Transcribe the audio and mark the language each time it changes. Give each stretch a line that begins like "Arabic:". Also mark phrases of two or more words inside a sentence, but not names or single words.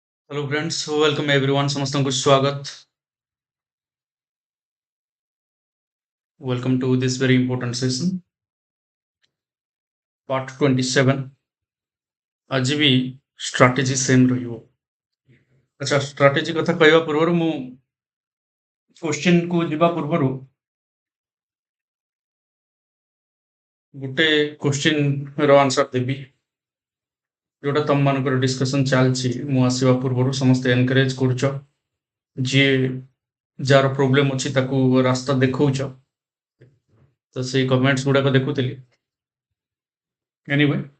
English: Hello friends, welcome everyone.
Odia: ସମସ୍ତଙ୍କୁ ସ୍ୱାଗତ.
English: Welcome to this very important session. Part 27.
Hindi: आज भी
English: strategy same
Hindi: रहियो.
Odia: अच्छा strategy କଥା କହିବା ପୂର୍ବରୁ ମୁଁ question କୁ ଯିବା ପୂର୍ବରୁ ଗୋଟେ question ର answer ଦେବି ଯୋଉଟା ତମ ମାନଙ୍କର discussion ଚାଲିଛି ମୁଁ ଆସିବା ପୂର୍ବରୁ ସମସ୍ତେ encourage କରୁଛ ଯିଏ ଯାହାର ପ୍ରୋବ୍ଲେମ ଅଛି ତାକୁ ରାସ୍ତା ଦେଖଉଛ ତ ସେଇ କମେଣ୍ଟସ୍ ଗୁଡାକ ଦେଖୁଥିଲି ଏନିୱେ